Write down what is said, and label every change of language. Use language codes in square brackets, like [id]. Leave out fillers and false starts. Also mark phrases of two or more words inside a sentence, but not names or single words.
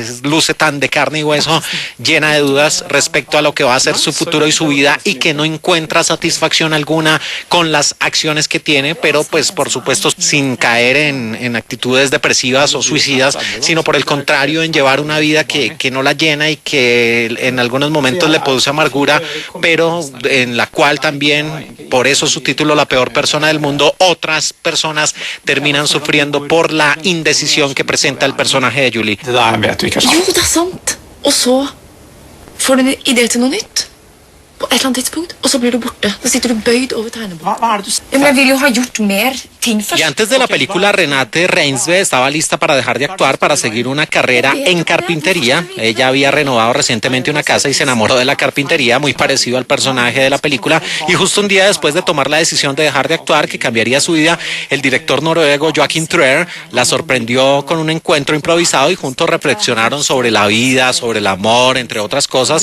[es] luce tan de carne y hueso, llena de dudas respecto a lo que va a ser su futuro y su vida, y que no encuentra satisfacción alguna con las acciones que tiene, pero pues por supuesto sin caer en actitudes depresivas o suicidas, sino por el contrario, en llevar una vida que no la llena, y que en algunos momentos le produce amargura, pero en la cual también, por eso su título, La peor persona del mundo, otras personas terminan sufriendo por la indecisión que presenta el personaje de Julie. [no] Jo, det er sant. Og så får du en idé til noe nytt. på et eller annet tidspunkt, og så blir du borte. Da sitter du bøyd over tegnebordet. Men jeg vil jo ha gjort mer ting først. [es] Y antes de la película, Renate Reinsve estaba lista para dejar de actuar para seguir una carrera en carpintería. Ella había renovado recientemente una casa y se enamoró de la carpintería, muy parecido al personaje de la película. Y justo un día después de tomar la decisión de dejar de actuar, que cambiaría su vida, el director noruego Joachim Trier la sorprendió con un encuentro improvisado y juntos reflexionaron sobre la vida, sobre el amor, entre otras cosas.